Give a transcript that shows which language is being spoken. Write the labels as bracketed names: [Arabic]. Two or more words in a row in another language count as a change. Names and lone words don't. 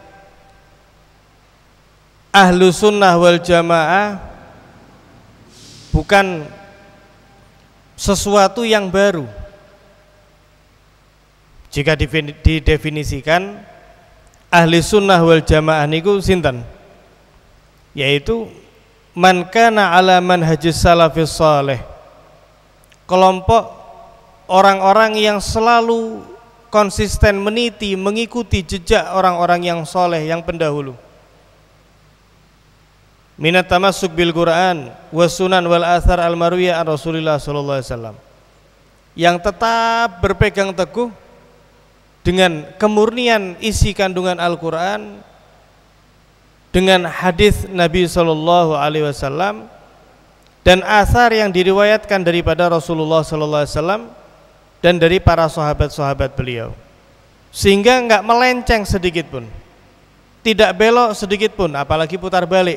[Arabic] أهل السنة والجماعة [Indonesian] bukan sesuatu yang baru. Jika didefinisikan [Arabic] أهل السنة والجماعة [Javanese] niku sinten? [Indonesian] yaitu [Arabic] من كان على منهج السلف الصالح, [Indonesian] kelompok orang-orang yang selalu konsisten meniti mengikuti jejak orang-orang yang soleh yang pendahulu. [Arabic] ممن تمسك بالقرآن والسنن والآثار المروية عن رسول الله صلى الله عليه wasallam, [Indonesian] yang tetap berpegang teguh dengan kemurnian isi kandungan Al-Quran, dengan hadis Nabi [Arabic] صلى الله عليه وسلم [Indonesian] dan athar yang diriwayatkan daripada Rasulullah [Arabic] صلى الله عليه وسلم [Indonesian] dan dari para sahabat-sahabat beliau, sehingga enggak melenceng sedikit pun, tidak belok sedikit pun, apalagi putar balik.